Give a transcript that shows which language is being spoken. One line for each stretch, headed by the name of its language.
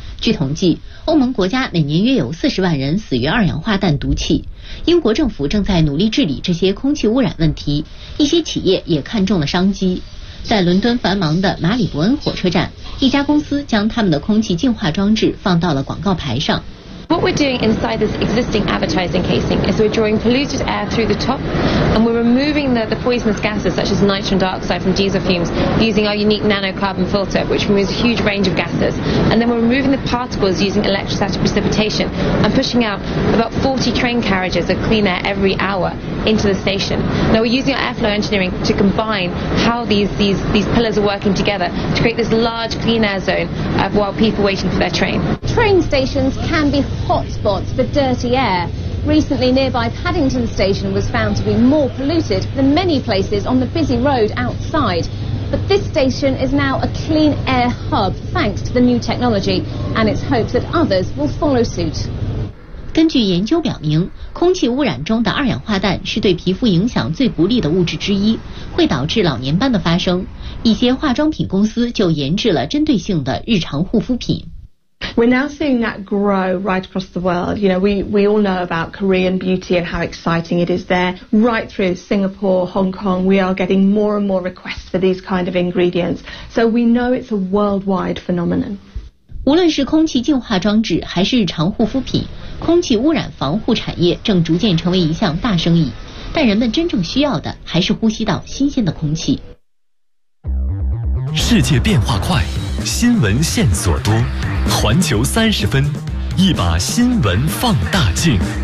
Chinese: 据统计，欧盟国家每年约有40万人死于二氧化氮毒气。英国政府正在努力治理这些空气污染问题，一些企业也看中了商机。在伦敦繁忙的马里伯恩火车站，一家公司将他们的空气净化装置放到了广告牌上。
English: What we're doing inside this existing advertising casing is we're drawing polluted air through the top and we're removing the poisonous gases such as nitrogen dioxide from diesel fumes using our unique nanocarbon filter which removes a huge range of gases and then we're removing the particles using electrostatic precipitation and pushing out about 40 train carriages of clean air every hour into the station. Now we're using our airflow engineering to combine how these pillars are working together to create this large clean air zone of while people waiting for their train. Train stations can be hotspots for dirty air. Recently, nearby Paddington Station was found to be more polluted than many places on the busy road outside. But this station is now a clean air hub thanks to the new technology, and it's hoped that others will follow suit.
Chinese: 根据研究表明，空气污染中的二氧化氮是对皮肤影响最不利的物质之一，会导致老年斑的发生。一些化妆品公司就研制了针对性的日常护肤品。
English: We're now seeing that grow right across the world. You know, we all know about Korean beauty and how exciting it is there. Right through Singapore, Hong Kong, we are getting more and more requests for these kind of ingredients. So we know it's a worldwide phenomenon.
Chinese: 无论是空气净化装置还是日常护肤品，空气污染防护产业正逐渐成为一项大生意。但人们真正需要的还是呼吸到新鲜的空气。世界变化快，新闻线索多，环球三十分，一把新闻放大镜。